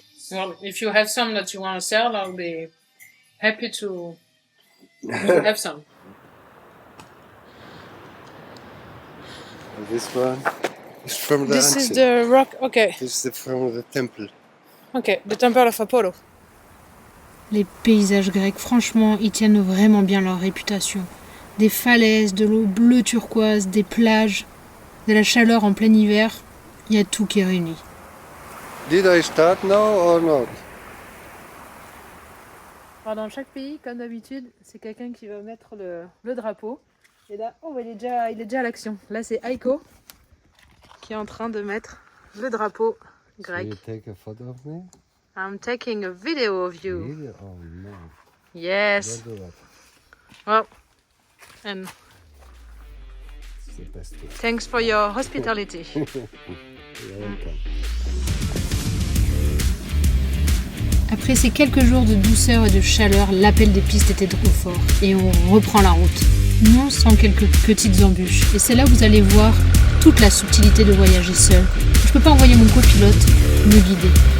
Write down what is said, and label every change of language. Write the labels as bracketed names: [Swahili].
[English] Well, if you have some that you want to sell, I'll be happy to have some. And this one is from the This is ancient. the rock. Okay, This is from the temple. okay, the temple of Apollo. [French] Les paysages grecs, franchement, ils tiennent vraiment bien leur réputation. Des falaises, de l'eau bleu turquoise, des plages, de la chaleur en plein hiver, il y a tout qui est réuni. [English] Did I start now or not? [French] Alors dans chaque pays, comme d'habitude, c'est quelqu'un qui va mettre le drapeau. Et là, oh, il est déjà à l'action. Là, c'est Aiko qui est en train de mettre le drapeau grec. [English] Will you take a photo of me? I'm taking a video of you. Really? Oh no. Yes. Don't do that. Well, and It's the best way. thanks for your hospitality. You're welcome. [French] Après ces quelques jours de douceur et de chaleur, l'appel des pistes était trop fort et on reprend la route. Non sans quelques petites embûches. Et c'est là où vous allez voir toute la subtilité de voyager seul. Je peux pas envoyer mon copilote me guider.